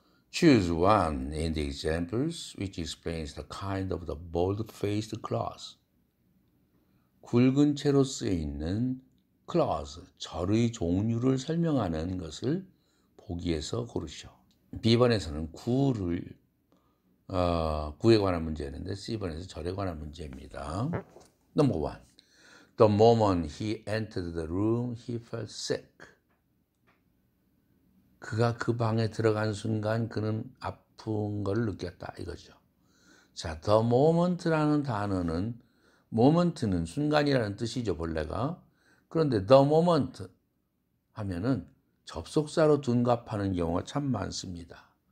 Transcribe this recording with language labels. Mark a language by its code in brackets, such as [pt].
[en] Choose one in the examples which explains the kind of the bold-faced clause. [ko] 굵은 채로 쓰여있는 clause, 절의 종류를 설명하는 것을 보기에서 고르시오. B번에서는 구에 관한 문제였는데 C번에서 절에 관한 문제입니다. [en] Number 1. The moment he entered the room, he felt sick. [ko] 그가 그 방에 들어간 순간 그는 아픈 걸 느꼈다 이거죠. 자, the moment라는 단어는 moment는 순간이라는 뜻이죠, 본래가. 그런데 the moment 하면은 접속사로 둔갑하는 경우가 참 많습니다.